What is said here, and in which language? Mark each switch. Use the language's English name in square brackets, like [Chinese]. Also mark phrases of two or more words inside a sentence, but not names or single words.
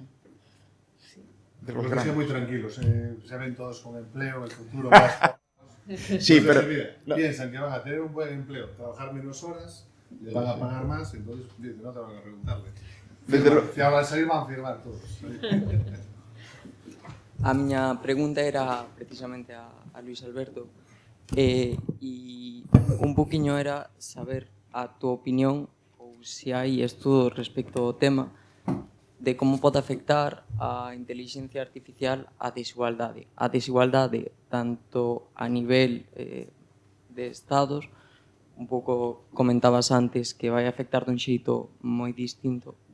[Spanish] De los grandes. Muy tranquilos. Se ven todos con empleo, el futuro... Sí, pero... Piensan que van a tener un buen empleo, trabajar menos horas, le van a pagar más, entonces no te van a preguntarle. Se habla de salir, van a firmar todos. [Galician] A miña pregunta era precisamente a Luis Alberto e un poquinho era saber a túa opinión ou se hai estudos respecto ao tema de como pode afectar a inteligencia artificial a desigualdade tanto a nivel de estados, un pouco comentabas antes que vai afectar dun xeito moi distinto